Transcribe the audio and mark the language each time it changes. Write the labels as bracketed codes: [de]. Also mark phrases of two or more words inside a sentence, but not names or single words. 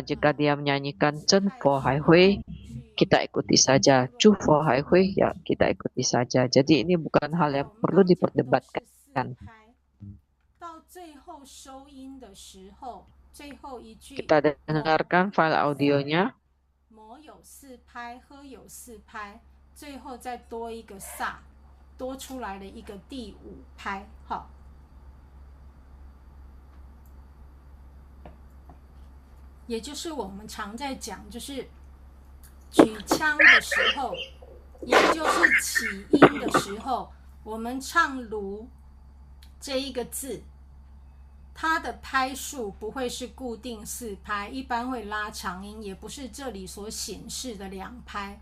[id] Jika dia menyanyikan Chen Fo Hai Hui, kita ikuti saja. Chu Fo Hai Hui ya kita ikuti saja. Jadi ini bukan hal yang perlu diperdebatkan. Kita dengarkan file audionya. [zh] 摩有四拍，喝有四拍，最后再多一个萨，多出来了一个第五拍，好。也就是我们常在讲，就是举枪的时候，也就是起音的时候，我们唱卢这一个字，它的拍数不会是固定4拍，一般会拉长音，也不是这里所显示的2拍。